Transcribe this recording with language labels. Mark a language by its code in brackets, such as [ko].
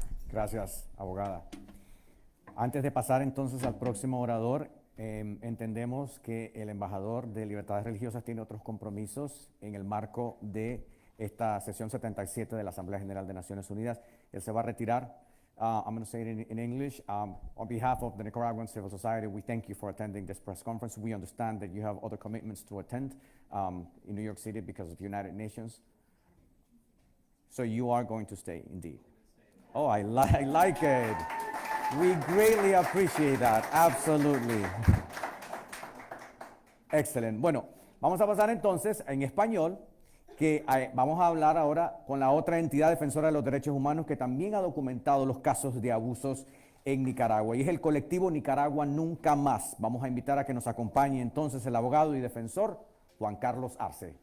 [es] Gracias, abogada. Antes de pasar entonces al próximo orador, entendemos que el embajador de Libertades Religiosas tiene otros compromisos en el marco de esta sesión 77 de la Asamblea General de Naciones Unidas. Él se va a retirar. [en] I'm going to say it in English. On behalf of the Nicaraguan Civil Society, we thank you for attending this press conference. We understand that you have other commitments to attend in New York City because of the United Nations. So you are going to stay, indeed. Oh, I like it. We greatly appreciate that. Absolutely. Excellent. [es] Bueno, vamos a pasar entonces en español, que vamos a hablar ahora con la otra entidad defensora de los derechos humanos que también ha documentado los casos de abusos en Nicaragua, y es el colectivo Nicaragua Nunca Más. Vamos a invitar a que nos acompañe entonces el abogado y defensor Juan Carlos Arce.